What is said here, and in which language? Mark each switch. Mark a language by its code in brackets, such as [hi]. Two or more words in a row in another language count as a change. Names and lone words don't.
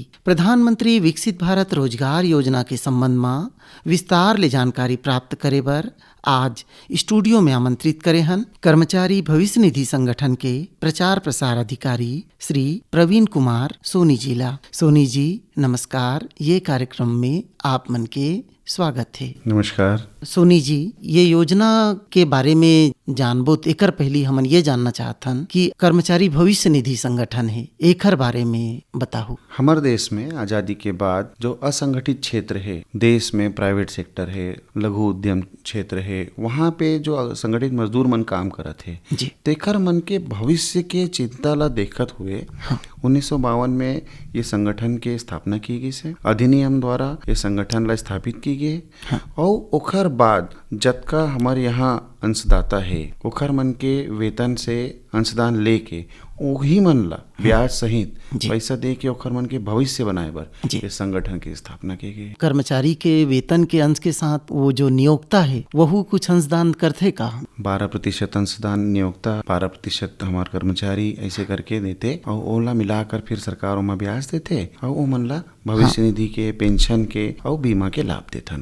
[hne] प्रधानमंत्री विकसित भारत रोजगार योजना के संबंध में विस्तार ले जानकारी प्राप्त करे बर आज स्टूडियो में आमंत्रित करे हन कर्मचारी भविष्य निधि संगठन के प्रचार प्रसार अधिकारी श्री प्रवीण कुमार सोनी जी ला। सोनी जी नमस्कार। ये कार्यक्रम में आप मन के स्वागत है। नमस्कार सोनी जी, ये योजना के बारे में जानबो तो एकर पहली हमन ये जानना चाहथन कि कर्मचारी भविष्य निधि संगठन है, एकर बारे में बताओ। हमारे देश में आजादी के बाद जो असंगठित क्षेत्र है, देश में [en] private sector [hne] है, लघु उद्यम क्षेत्र है, वहाँ पे जो संगठित मजदूर मन काम करत है तेकर मन के भविष्य के चिंता ला देखत हुए 1952 में ये संगठन के स्थापना की गई से। अधिनियम द्वारा ये संगठन ला स्थापित की गई और ओखर बाद जतका हमारे यहाँ अंशदाता है ओखर मन के वेतन से अंशदान लेके ओही मन ला ब्याज सहित पैसा दे के ओखर मन के भविष्य बनाए बर ये संगठन की स्थापना की गई। कर्मचारी के वेतन के अंश के साथ वो जो नियोक्ता है वह कुछ अंशदान करते का? 12% अंशदान नियोक्ता, 12% हमारे कर्मचारी ऐसे करके देते और ओला मिलाकर फिर सरकार ओमा ब्याज देते और ओ मन ला भविष्य निधि के, पेंशन के और बीमा के लाभ देथन।